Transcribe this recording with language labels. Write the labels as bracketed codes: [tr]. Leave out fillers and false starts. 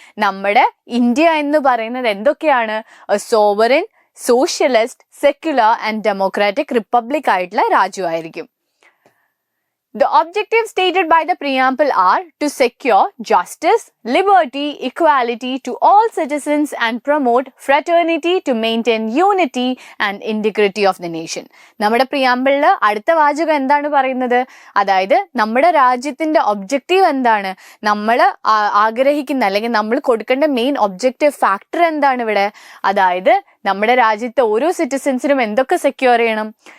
[ml] നമ്മുടെ ഇന്ത്യ എന്ന് പറയുന്നത് എന്തൊക്കെയാണ്? [en] a sovereign, socialist, secular and democratic republic [ml] ആയിട്ടുള്ള രാജ്യമായിരിക്കും. [en] The objectives stated by the preamble are to secure justice, liberty, equality to all citizens and promote fraternity to maintain unity and integrity of the nation. [ml] നമ്മുടെ പ്രിയാമ്പിളിൽ അടുത്ത വാചകം എന്താണ് പറയുന്നത്? അതായത് നമ്മുടെ രാജ്യത്തിന്റെ objective എന്താണ്? നമ്മൾ ആഗ്രഹിക്കുന്ന അല്ലെങ്കിൽ നമ്മൾ കൊടുക്കേണ്ട മെയിൻ ഒബ്ജക്റ്റീവ് ഫാക്ടർ എന്താണ് ഇവിടെ? അതായത് നമ്മുടെ രാജ്യത്തെ ഓരോ സിറ്റിസൻസിനും എന്തൊക്കെ സെക്യൂർ ചെയ്യണം?